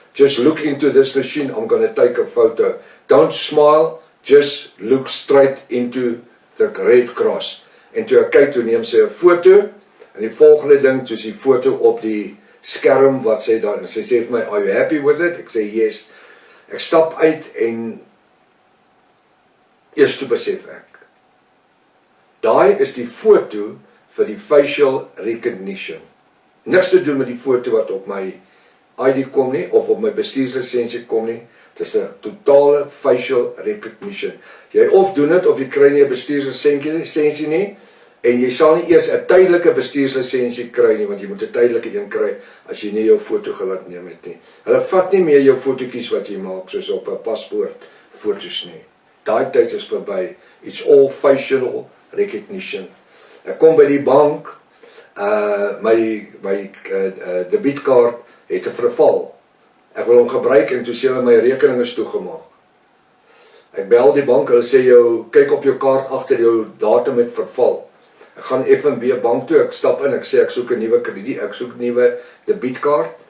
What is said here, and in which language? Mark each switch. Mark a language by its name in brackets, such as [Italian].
[English] Just look into this machine, I'm going to take a photo. Don't smile, just look straight into the red cross. [Afrikaans] En toe ek kyk, toe neem sy 'n foto, en die volgende ding, toe is die foto op die skerm wat sy daar, sy sê vir my, [English] are you happy with it? [Afrikaans] Ek sê yes. Ek stap uit en eers toe besef ek, daai is die foto vir die facial recognition. Niks te doen met die foto wat op my ID kom nie, of op my bestuurslisensie kom nie. Dit is 'n totale facial recognition. Jy of doen dit, of jy kry nie 'n bestuurslisensie nie, en jy sal nie eers 'n tydelike bestuurslisensie kry nie, want jy moet 'n tydelike een kry, as jy nie jou foto gelaat neem het nie. Hulle vat nie meer jou fotootjies wat jy maak, soos op 'n paspoort foto's nie. Daai tyd is verby. [English] It's all facial recognition. [Afrikaans] Ek kom by die bank, my debietkaart het 'n verval. Ek wil hom gebruik en toe sê hulle my rekening is toegemaak. Ek bel die bank, hulle sê kyk op jou kaart agter jou datum het verval. Ek gaan FNB bank toe, ek stap in, ek sê ek soek 'n nuwe krediet, ek soek 'n nuwe debietkaart.